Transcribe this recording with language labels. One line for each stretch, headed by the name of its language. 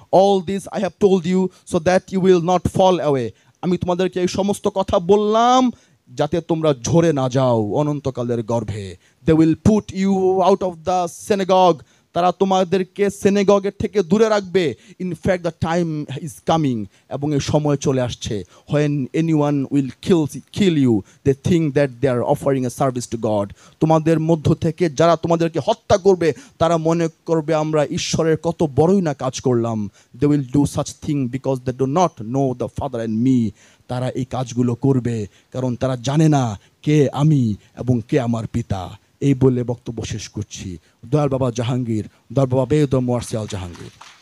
English: All this I have told you so that you will not fall away.
Bangla: আমি তোমাদেরকে এই সমস্ত কথা বললাম যাতে তোমরা ঝরে না যাও অনন্তকালের গর্ভে।
English: They will put you out of the synagogue.
Bangla: তারা তোমাদেরকে সিনাগগের থেকে দূরে রাখবে।
English: in fact the time is coming,
Bangla: এবং এই সময় চলে আসছে,
English: when anyone will kill you they think that they are offering a service to God.
Bangla: তোমাদের মধ্য থেকে যারা তোমাদেরকে হত্যা করবে তারা মনে করবে আমরা ঈশ্বরের কত বড়ই না কাজ করলাম।
English: they will do such thing because they do not know the Father and me.
Bangla: তারা এই কাজগুলো করবে কারণ তারা জানে না কে আমি এবং কে আমার পিতা। এই বলে বক্তব্য শেষ করছি। দয়াল বাবা জাহাঙ্গীর, দয়াল বাবা বেদম ওয়ারসিয়াল জাহাঙ্গীর।